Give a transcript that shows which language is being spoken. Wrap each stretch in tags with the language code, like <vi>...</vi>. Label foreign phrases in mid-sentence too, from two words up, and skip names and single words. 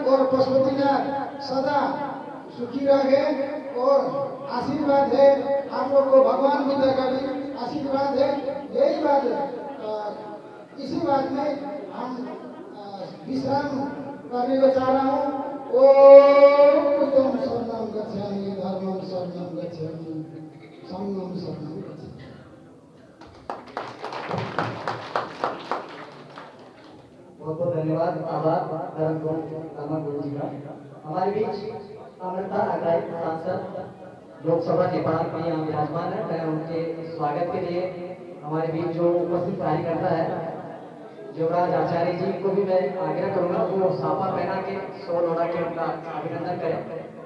<hi>और पशुपतिनाथ सदा सुखी रहे और आशीर्वाद है आप लोग को, भगवान बुद्ध का भी आशीर्वाद है। यही बात, इसी बात में हम विश्राम करने को चाह रहा हूँ।</hi> <sa>ओम बुद्धं शरणं गच्छामि, धर्मं शरणं गच्छामि, संघं शरणं गच्छामि।</sa> <hi>बहुत बहुत धन्यवाद, आभार धर्म गुरु जी का। हमारे बीच अमृता अगाई सांसद लोकसभा नेपाल में यहाँ विराजमान है। मैं उनके स्वागत के लिए हमारे बीच जो उपस्थित कार्यकर्ता है युवराज आचार्य जी को भी मैं आग्रह करूंगा वो साफा पहना के शॉल ओढ़ा के उनका अभिनंदन करें।</hi>